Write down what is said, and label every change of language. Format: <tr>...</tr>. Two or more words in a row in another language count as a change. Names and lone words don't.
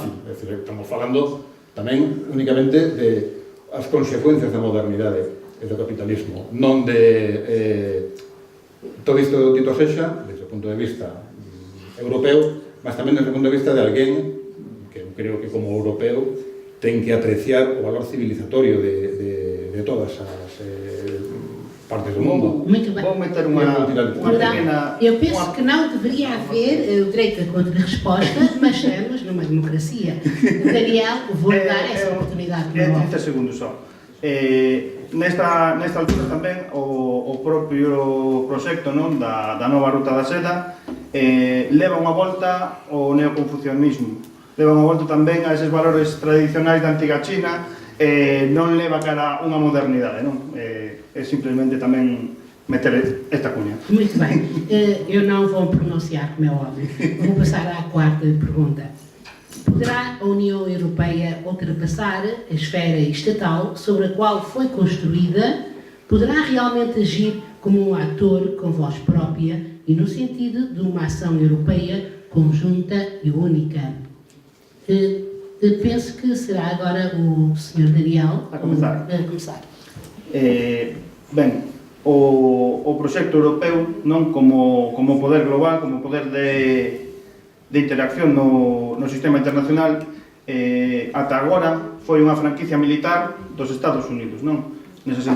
<gl>É dicir, estamos falando tamén únicamente de as consecuencias da modernidade e do capitalismo, non de todo isto dito sexa desde o punto de vista europeo, mas tamén desde o punto de vista de alguén que eu creo que como europeo ten que apreciar o valor civilizatorio de todas as partes do mundo.</gl> <pt>Muito bem. Vou meter uma pequena... Eu penso que não deveria haver o direito a contra-resposta, mas estamos numa democracia. Daniel, vou dar essa oportunidade. 30 segundos só.</pt> <gl>Nesta altura tamén o propio proxecto da nova ruta da seda leva unha volta ao neoconfucianismo, leva unha volta tamén a eses valores tradicionais da antiga China, non leva cara a unha modernidade, non? É simplesmente tamén meter esta cuña.</gl> <pt>Muito bem. Eu não vou pronunciar, como é óbvio. Vou passar à quarta pergunta. Poderá a União Europeia ultrapassar a esfera estatal sobre a qual foi construída? Poderá realmente agir como um ator com voz própria e no sentido de uma ação europeia conjunta e única? Penso que será agora o Sr. Daniel a começar.</pt> <gl>Ben, o proxecto europeo non como poder global, como poder de interacción no sistema internacional, ata agora foi unha franquicia militar dos Estados Unidos, non?</gl>